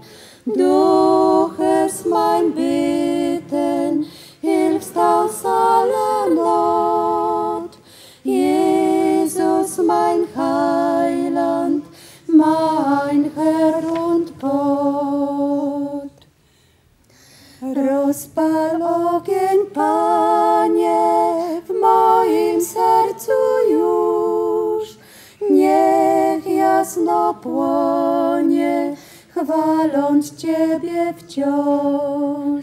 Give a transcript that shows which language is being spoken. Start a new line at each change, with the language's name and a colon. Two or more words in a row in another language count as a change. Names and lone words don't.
German: Du hörst mein Beten, hilfst aus aller Not. Jesus, mein Heiland, mein Herr und Gott.
Polish: Rozpal ogień, Panie, w moim sercu już. Niech jasno płonie chwaląc Ciebie wciąż.